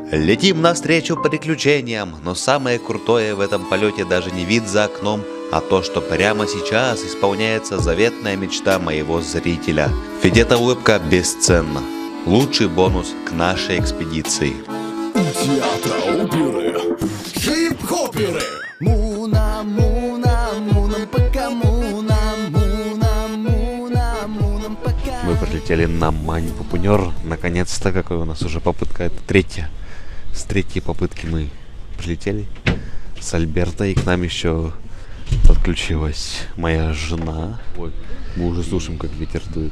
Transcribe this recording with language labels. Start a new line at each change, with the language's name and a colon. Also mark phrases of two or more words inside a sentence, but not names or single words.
Russian: Летим навстречу приключениям, но самое крутое в этом полете даже не вид за окном, а то, что прямо сейчас исполняется заветная мечта моего зрителя. Ведь эта улыбка бесценна. Лучший бонус к нашей экспедиции. Театра оперы, хип-хоперы. Муна, муна, мунам пока муна, муна, муна, мунам пока. Мы прилетели на Мань-Пупунер. Наконец-то, какая у нас уже попытка, это третья. С третьей попытки мы прилетели с Альбертой, и к нам еще подключилась моя жена. Ой, мы уже слушаем, как ветер дует.